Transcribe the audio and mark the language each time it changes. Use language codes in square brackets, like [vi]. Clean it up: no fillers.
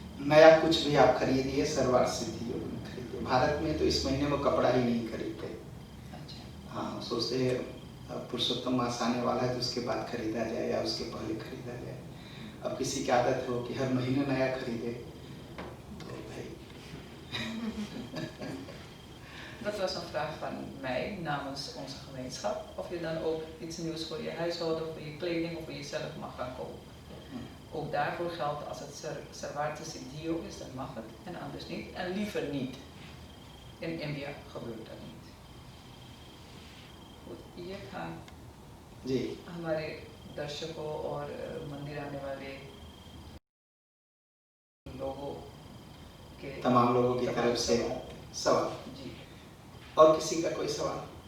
[hi] नया कुछ भी आप खरीदिए, सरवार सिद्धि योग में खरीदिए। भारत में तो इस महीने में कपड़ा ही नहीं खरीदते। अच्छा। हाँ, सोचते हैं पुरुषोत्तम मास आने वाला है तो उसके बाद खरीदा जाए या उसके पहले खरीदा जाए। अब किसी की आदत हो कि हर महीने नया खरीदे, तो भाई [nl] Dat was een vraag van mij namens onze gemeenschap. Of je dan ook iets nieuws voor je huishouden, voor je kleding of voor jezelf mag gaan kopen. Ook daarvoor geldt als het Sarvarte Siddhi is, dan mag het en anders niet. En liever niet. In India gebeurt dat niet. [hi] Goed, ये था जी हमारे दर्शकों और मंदिर आने वाले लोगों के तमाम लोगों की तरफ से सवाल। जी। और किसी का कोई सवाल?